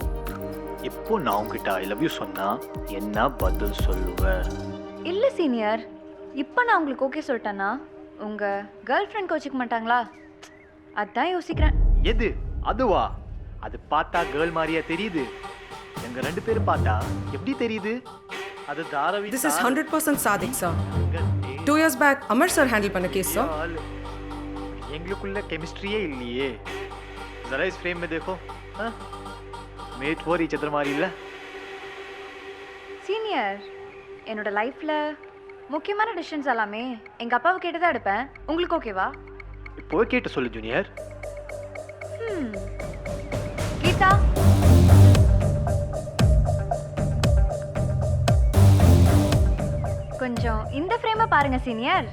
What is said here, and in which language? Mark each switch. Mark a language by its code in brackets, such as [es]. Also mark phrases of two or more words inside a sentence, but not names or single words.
[ta] இப்போ நான் உன்கிட்ட [en] I love you [ta] சொன்னா என்ன பதில் சொல்லுவேன்? இல்லை சீனியர், இப்போ நான் உங்களுக்கு ஓகே சொல்லிட்டேன்னா உங்கள் [en] girl friend [ta] கோச்சிக்க மாட்டாங்களா? அதான் யோசிக்கிறேன். எது அதுவா? அது பார்த்தா கேர்ள் மாதிரியா தெரியுது? எங்க 2 பேரும் பார்த்தா எப்படி தெரியுது? அது தாராவி. [en] This is 100% Sadik, sir. 2 years back, Amar sir handle பண்ண கேஸ், sir. [ta] எங்களுக்குள்ள கெமிஸ்ட்ரியே இல்லையே. [hi] जरा इस फ्रेम में देखो. [en] made for each other [ta] மாதிரி இல்ல? சீனியர், என்னோட லைஃப்பில் முக்கியமான டிசிஷன்ஸ் எல்லாமே எங்கள் அப்பாவை கேட்டு தான் எடுப்பேன். உங்களுக்கு ஓகேவா? இப்போ கேட்டு சொல்லு ஜூனியர். கீதா, கொஞ்சம் இந்த ஃப்ரேமை பாருங்க சீனியர்.